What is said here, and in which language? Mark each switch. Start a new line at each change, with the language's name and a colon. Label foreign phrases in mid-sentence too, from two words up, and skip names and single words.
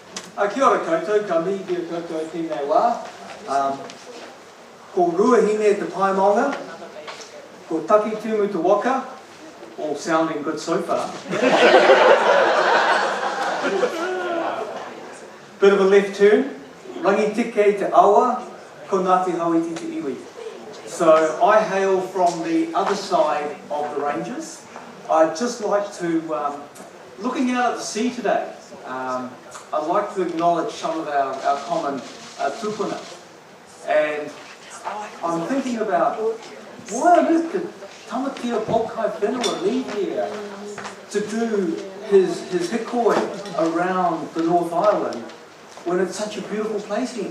Māori: Kia ora koutou, ka mihi kia koutou tēnei wā. Ko ruahine te paemonga, ko taki tumu te waka,
English: all sounding good so far. Bit of a left turn,
Māori: rangi tike te awa, ko Ngāti Hauiti te iwi.
English: So I hail from the other side of the ranges. I'd just like to, looking out at the sea today, I'd like to acknowledge some of our common tupuna. And I'm thinking about why on earth did Tamatia Polkai Whenua leave here to do his hikoi around the North Island when it's such a beautiful place here.